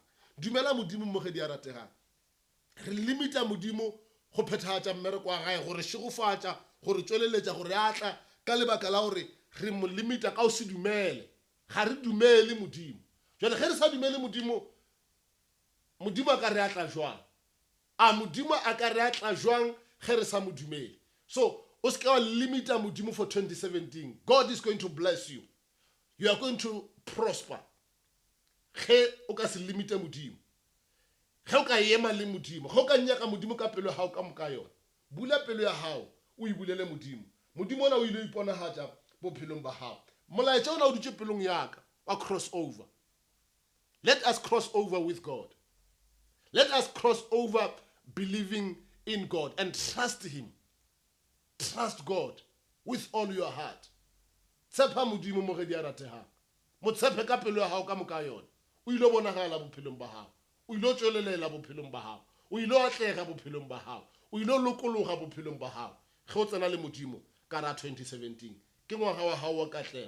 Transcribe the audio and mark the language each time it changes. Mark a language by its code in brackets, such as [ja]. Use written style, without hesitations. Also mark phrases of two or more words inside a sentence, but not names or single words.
[nso] Dumela modimo mo ge di a rategang. Re limita modimo go phethagatša mmereko wa gae, gore šegofatša, gore tšweleletša, gore a tla ka lebaka la gore re mo limita ka o se dumele. Ga re dumele modimo. Jwale ge re sa dumele modimo, modimo a ka re atla jwang? A modimo a ka re atla jwang ge re sa mo dumele? So o se ka wa limita modimo for 2017. [en] God is going to bless you. You are going to prosper. [nso] Ge o ka se limite modimo, ge o ka ema le modimo, ge o ka nyaka modimo ka pelo ya gago ka moka yona, bula pelo ya gago o e bulele modimo. Modimo ona o ile iponagatša bophelong ba gago. Molaetša ona o dutše pelong yaka wa [en] cross over. Let us cross over with God. Let us cross over believing in God and trust Him. Trust God with all your heart. [nso] Tshepa modimo mo ge di a rategang. Mo tshepe ka pelo ya gago ka moka yona. O ile bonagala bophelong ba gago. O ile tšwelelela bophelong ba gago. O ile atlega bophelong ba gago. O ile lokologa bophelong ba gago. Ge o tsena le modimo ka ra 2017. Ke ngwaga wa gago wa katlego.